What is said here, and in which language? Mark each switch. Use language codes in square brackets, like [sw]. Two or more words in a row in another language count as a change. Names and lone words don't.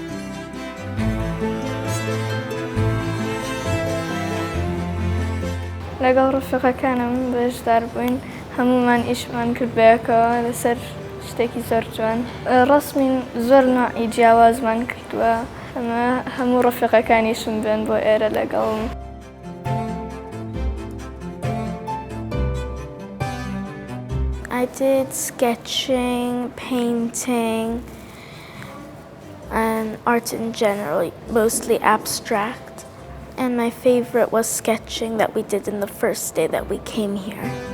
[ckb] لەگەڵ ڕفیقەکانم بەشدار بووین، هەمومان ئیشمان کرد بەیەکەوە لەسەر شتێکی زۆر جوان. ڕسمین زۆر نوعی جیاوازمان کردووە، ئەمە هەموو ڕفیقەکانیشم بێن بۆ ئێرە لەگەڵم. [en] I did sketching, painting, and art in general, mostly abstract. And my favorite was sketching that we did in the first day that we came here.